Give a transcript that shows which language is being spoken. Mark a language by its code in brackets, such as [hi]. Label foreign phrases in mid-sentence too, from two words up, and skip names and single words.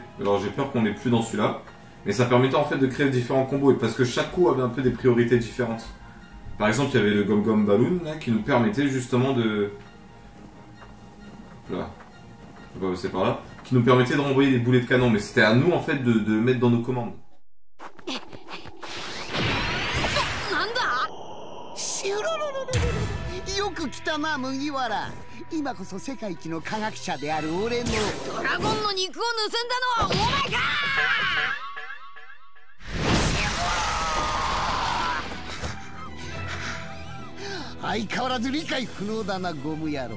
[fr] Alors j'ai peur qu'on n'ait plus dans celui-là, mais ça permettait en fait de créer différents combos, et parce que chaque coup avait un peu des priorités différentes. Par exemple, il y avait le Gom Gom Balloon là, qui nous permettait justement de... Là. On va passer par là. Qui nous permettait de renvoyer des boulets de canon. Mais c'était à nous en fait de mettre dans nos commandes. [ja] よく来たな麦わら。今こそ世界一の科学者である俺のドラゴンの肉を盗んだのはお前か。相変わらず理解不能だなゴム野郎。